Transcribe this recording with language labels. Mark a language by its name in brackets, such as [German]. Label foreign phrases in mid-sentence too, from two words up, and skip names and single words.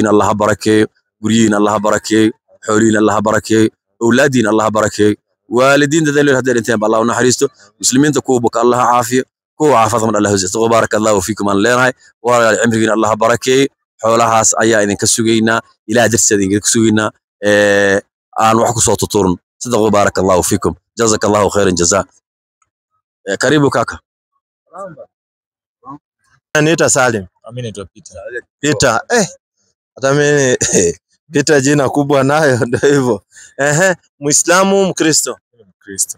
[Somali] cimrigiina Allah barakeeyo, guryihiina Allah ha barakeeyo xoolihiina Allah ha barakeeyo awlaadiina Allah ha barakeeyo waalidiinta dadaalay hadda intaan Allah u naxariisto muslimiinta kuwa buka Allah ha caafiyo kuwa caafimad Allah ha ziyaado [Arabic] بارك الله فيكم [Somali] an leenahay walaal cimrigiina Allah ha barakeeyo xoolahaas ayaa idinka sugaynaa ilaa darteed idinka sugaynaa aan wax ku soo tuturun sadaqo [Arabic] بارك الله فيكم جزاك الله خيرا جزاء [Swahili] karibu kaka Anaitwa Salim. Mimi naitwa Peter. Peter, hata mimi Peter jina kubwa nayo ndio hivyo. Muislamu, Mkristo? Mkristo.